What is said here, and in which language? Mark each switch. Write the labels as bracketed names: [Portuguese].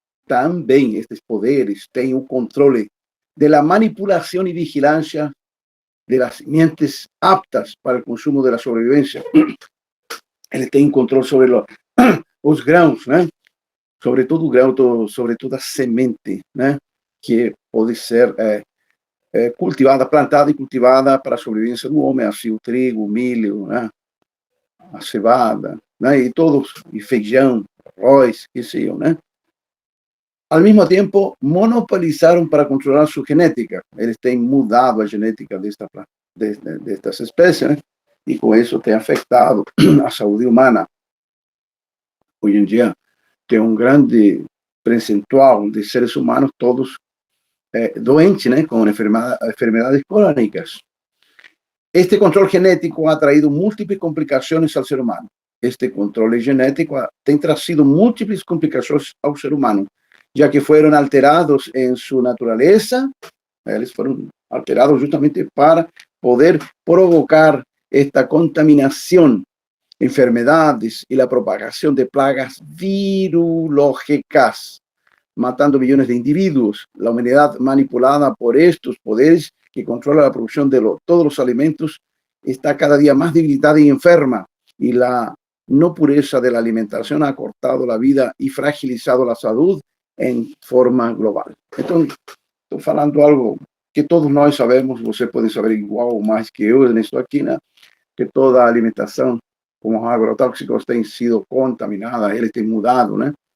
[Spanish] También estos poderes tienen un control de la manipulación y vigilancia de las simientes aptas para el consumo de la sobrevivencia. Él tiene un control sobre los grãos, ¿no? [Portuguese] Sobre todo grão, sobre toda semente, né? Que pode ser cultivada, plantada e cultivada para a sobrevivência do homem, assim o trigo, o milho, né? a cevada, né? E todos, e feijão, arroz, que sei eu, né? [Spanish] Al mismo tiempo, monopolizaron para controlar su genética. [Portuguese] Eles têm mudado a genética destas espécies, né? E com isso tem afetado a saúde humana. Hoje em dia, tem um grande percentual de seres humanos todos doentes, né? Com enfermedades crônicas. [Spanish] Este control genético ha traído múltiples complicaciones al ser humano. Este control genético [Portuguese] tem trazido [Spanish] múltiples complicaciones al ser humano, ya que fueron alterados en su naturaleza. Eles fueron alterados justamente para poder provocar esta contaminación, enfermedades y la propagación de plagas virológicas, matando millones de individuos. La humanidad manipulada por estos poderes que controla la producción de todos los alimentos está cada día más debilitada y enferma, y la no pureza de la alimentación ha cortado la vida y fragilizado la salud en forma global. Entonces, estoy [Portuguese] falando algo que todos nós sabemos, você pode saber igual ou mais que eu nisso aqui, né? Que toda a alimentação com os agrotóxicos tem sido contaminada, eles têm mudado, né?